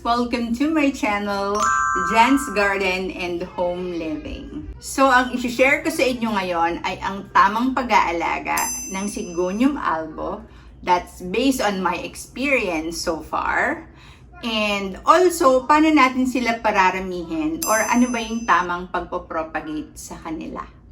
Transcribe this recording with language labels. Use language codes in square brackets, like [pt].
[en] Welcome to my channel, Jan's Garden and Home Living. [tl] So, ang isi-share ko sa inyo ngayon ay ang tamang pag-aalaga ng Syngonium Albo. [en] That's based on my experience so far. And also, [tl] paano natin sila pararamihin or ano ba yung tamang pagpo-propagate sa kanila.